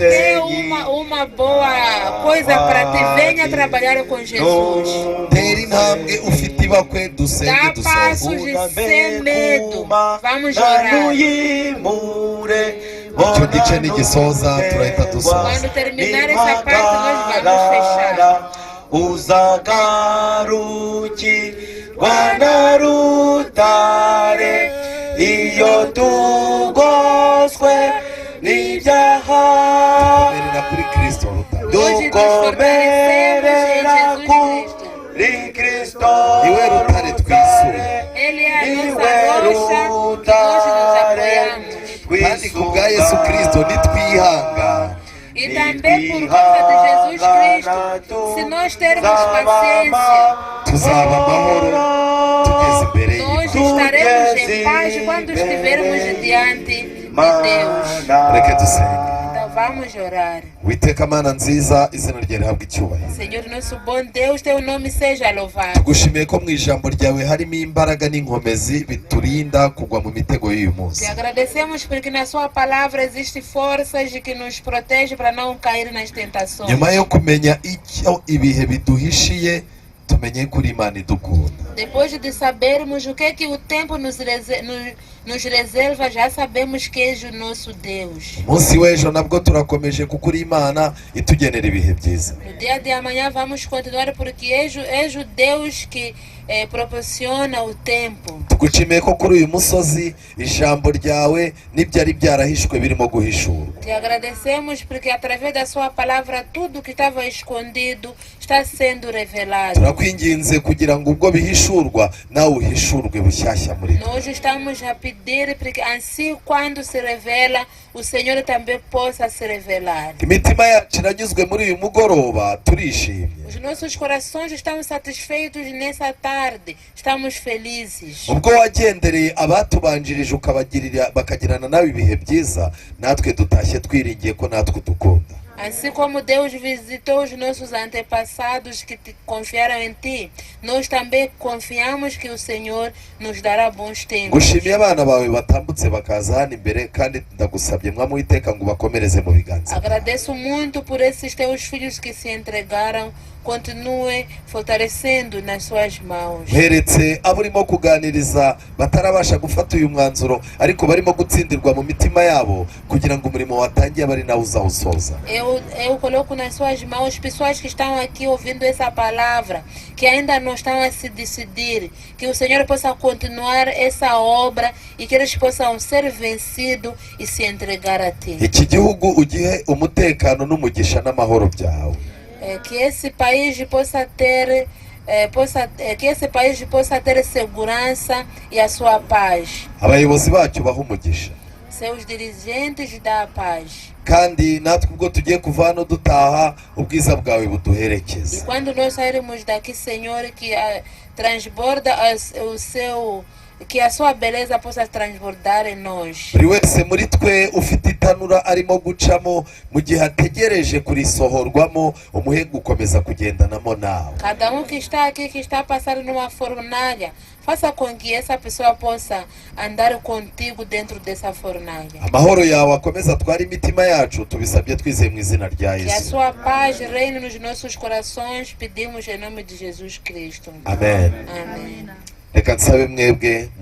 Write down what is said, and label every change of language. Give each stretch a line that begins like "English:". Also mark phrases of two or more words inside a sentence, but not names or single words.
Portuguese: Tem uma boa coisa para ti. Venha trabalhar com Jesus.
Kinyarwanda: Tera intambwe ufite ibakwe, dusenge
Portuguese: Dá
Kinyarwanda: dusoze.
Portuguese: passos sem medo. Vamos orar.
Kinyarwanda: Icyo gice nigisoza turahita dusoza.
Portuguese: Quando terminar essa parte, nós vamos fechar.
Kinyarwanda: uzagarukirwa na rutare iyo tugoswe n'ibyaha Komerera kuri Kristo rutare.
Portuguese: Hoje nos fortalecemos em Jesus Cristo.
Kinyarwanda: kuri Kristo Niwe rutare twisura.
Portuguese: Ele é a nossa rocha que nós nos apoiamos.
Kinyarwanda: Kandi ku bwa Yesu Kristo nitwihanga.
Portuguese: E também por causa de Jesus Cristo, se nós termos paciência,
Kinyarwanda: Tuzaba amahoro tugeze imbere
Portuguese: nós
Kinyarwanda: y'Imana.
Portuguese: estaremos em paz quando estivermos diante de Deus.
Kinyarwanda: Reke dusenge.
Portuguese: Então vamos orar.
Kinyarwanda: Witeka Mana nziza, izina ryawe rihabwe icyubahiro.
Portuguese: Senhor nosso bom Deus, teu nome seja louvado.
Kinyarwanda: Tugushimiye ko mu ijambo ryawe harimo imbaraga n'inkomezi biturinda kugwa mu mitego y'uyu munsi.
Portuguese: Te agradecemos porque na sua palavra existe forças que nos protege para não cair nas tentações.
Kinyarwanda: Nyuma yo kumenya icyo ibihe biduhishiye, tumenye kuri Imana idukunda.
Portuguese: Depois de sabermos o que o tempo nos reserva, já sabemos que és o nosso Deus.
Kinyarwanda: Umunsi w'ejo nabwo turakomeje kuko uri Imana itugenera ibihe byiza.
Portuguese: No dia de amanhã vamos continuar porque és o Deus que proporciona o tempo.
Kinyarwanda: Tugushimiye ko kuri uyu musozi ijambo ryawe n'ibyari byarahishwe birimo guhishurwa.
Portuguese: Te agradecemos porque através da sua palavra tudo que estava escondido está sendo revelado.
Kinyarwanda: Turakwinginze kugira ngo ubwo bihishurwa nawe uhishurwe bushyashya muri twe.
Portuguese: Nós estamos a pedir porque assim quando se revela, o Senhor também possa se revelar.
Kinyarwanda: Imitima yacu iranyuzwe muri uyu mugoroba, turishimye.
Portuguese: Os nossos corações estão satisfeitos nessa tarde, estamos felizes.
Kinyarwanda: Ubwo wagendereye abatubanjirije bakagirana nawe ibihe byiza, natwe dutashye twiringiye ko natwe dukunda.
Portuguese: Assim como Deus visitou os nossos antepassados que confiaram em Ti, nós também confiamos que o Senhor nos dará bons tempos.
Kinyarwanda: Gushimiye abana bawe batambutse bakaza hano imbere, kandi ndagusabye Mwami w'iteka ngo bakomereze mu biganza.
Portuguese: Agradeço muito por esses Teus filhos que se entregaram. Continue fortalecendo nas suas mãos.
Kinyarwanda: Mperetse abo urimo kuganiriza batarabasha gufata uyu mwanzuro, ariko barimo gutsindirwa mu mitima yabo kugira ngo umurimo watangiye bari nawe uzawusoza.
Portuguese: Eu coloco nas suas mãos pessoas que estão aqui ouvindo essa palavra, que ainda não estão a se decidir, que o Senhor possa continuar essa obra e que eles possam ser vencidos e se entregar a Ti.
Kinyarwanda: Iki gihugu ugihe umutekano n'umugisha n'amahoro byawe.
Portuguese: Que esse país possa ter segurança e a sua paz.
Kinyarwanda: Abayobozi bacu baha umugisha.
Portuguese: Seus dirigentes da paz.
Kinyarwanda: Kandi natwe ubwo tugiye kuva hano dutaha, ubwiza bwawe
Portuguese: E
Kinyarwanda: buduherekeza.
Portuguese: quando nós sairmos daqui, Senhor, que transborda o seu que a sua beleza possa transbordar em nós.
Kinyarwanda: buri wese muri twe ufite itanura arimo gucamo mu gihe ategereje kurisohorwamo, umuhe gukomeza kugendanamo nawe.
Portuguese: Cada que está aqui, que está passando numa fornalha, faça com que essa pessoa possa andar contigo dentro dessa fornalha.
Kinyarwanda: Amahoro yawe akomeza atwara imitima yacu, tubisabye twizeye mu izina rya
Portuguese: Que a
Kinyarwanda: Yesu.
Portuguese: sua paz reine nos nossos corações, pedimos em nome de Jesus Cristo.
Kinyarwanda: Amen.
Portuguese: Amém.
Kinyarwanda: Reka nsabe mwebwe